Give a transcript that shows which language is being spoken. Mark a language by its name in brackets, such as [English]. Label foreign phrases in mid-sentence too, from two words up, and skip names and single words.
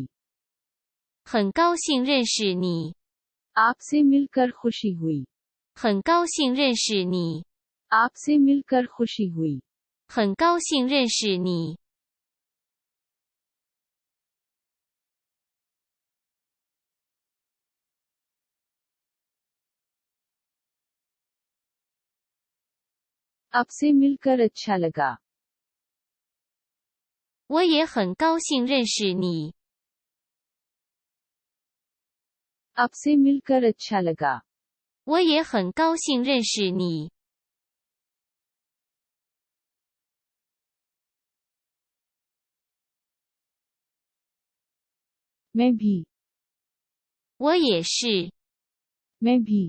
[Chinese] 很高兴认识你 [Hindi] आपसे मिलकर खुशी हुई [Chinese] 很高兴认识你 [Hindi] आपसे मिलकर खुशी हुई [Chinese] 很高兴认识你 [Hindi] अब से मिलकर अच्छा लगा [Chinese] 我也很高兴认识你 [Hindi] अब से मिलकर अच्छा लगा [Chinese] 我也很高兴认识你 [Hindi] मैं भी [Chinese] 我也是 [Hindi] मैं भी